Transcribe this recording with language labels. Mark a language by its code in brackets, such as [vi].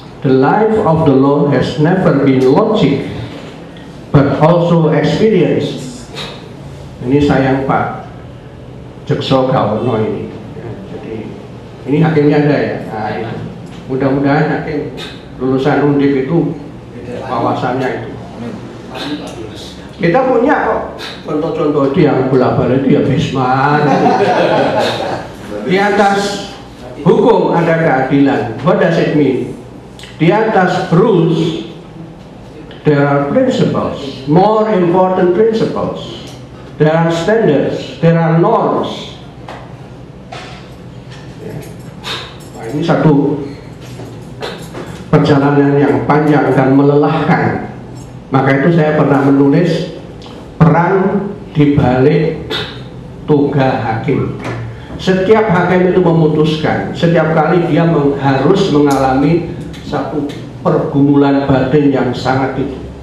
[en] The life of the law has never been logic, but also experience. [id] Ini sayang Pak Jekso Gawono ini. Ya, jadi ini hakimnya ada ya. Nah, mudah-mudahan hakim lulusan Undip itu wawasannya itu. Kita punya kok contoh-contoh itu yang bola-balik itu ya Bismar. Di atas hukum ada keadilan. [en] What does it mean? [id] Di atas [en] rules there are principles, more important principles. There are standards, there are norms. [id] Nah, ini satu perjalanan yang panjang dan melelahkan. Maka itu saya pernah menulis peran di balik toga hakim. Setiap hakim itu memutuskan, setiap kali dia harus mengalami satu pergumulan batin yang sangat itu.